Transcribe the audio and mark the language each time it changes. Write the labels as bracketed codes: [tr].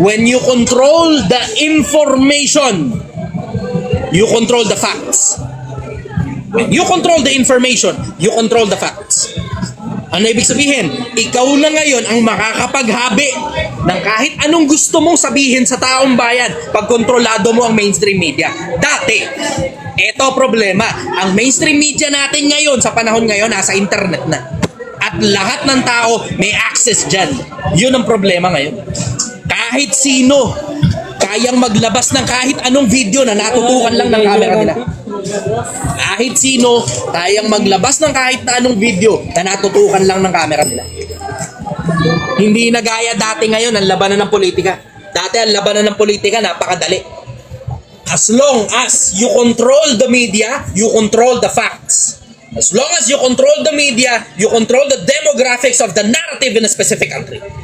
[en] When you control the information, you control the facts. When you control the information, you control the facts. [tl] Ano ibig sabihin? Ikaw na ngayon ang makakapaghabi ng kahit anong gusto mong sabihin sa taong bayan pag kontrolado mo ang mainstream media. Dati, eto problema. Ang mainstream media natin ngayon, sa panahon ngayon, nasa internet na. At lahat ng tao may access dyan. Yun ang problema ngayon. Kahit sino, kayang maglabas ng kahit anong video na natutukan lang ng camera nila. Kahit sino, kayang maglabas ng kahit na anong video na natutukan lang ng camera nila. Hindi na gaya dati ngayon ang labanan ng politika. Dati ang labanan ng politika napakadali. [en] As long as you control the media, you control the facts. As long as you control the media, you control the demographics of the narrative in a specific country.